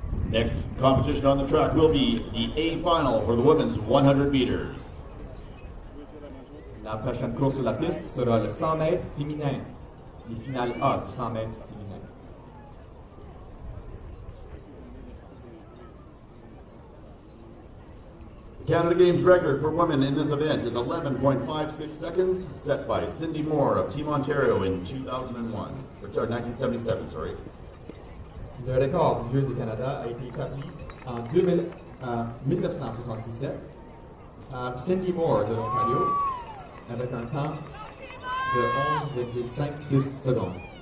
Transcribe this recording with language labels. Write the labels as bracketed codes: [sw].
[en] Next competition on the track will be the A final for the women's 100 meters. [fr] La prochaine course sur la piste sera le 100 mètres féminin, les finales A du 100 mètres féminin. [en] The Canada Games record for women in this event is 11.56 seconds, set by Cindy Moore of Team Ontario in 1977, sorry. [fr] Le record du Jeux du Canada a été établi en 1977 à Cindy Moore de l'Ontario avec un temps de 11,56 secondes.